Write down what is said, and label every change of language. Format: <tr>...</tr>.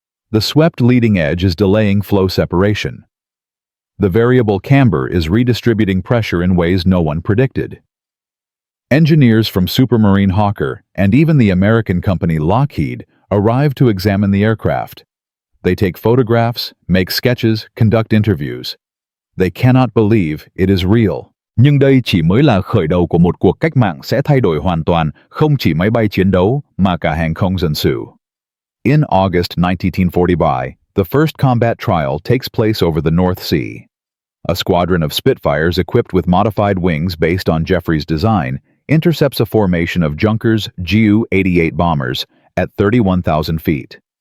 <en>The swept leading edge is delaying flow separation. The variable camber is redistributing pressure in ways no one predicted. Engineers from Supermarine Hawker and even the American company Lockheed arrive to examine the aircraft. They take photographs, make sketches, conduct interviews. They cannot believe it is real.</en> <vi>Nhưng đây chỉ mới là khởi đầu của một cuộc cách mạng sẽ thay đổi hoàn toàn, không chỉ máy bay chiến đấu, mà cả hàng không dân sự.</vi> <en>In August 1945, the first combat trial takes place over the North Sea. A squadron of Spitfires equipped with modified wings based on Geoffrey's design intercepts a formation of Junkers Ju-88 bombers at 31,000 feet.</en>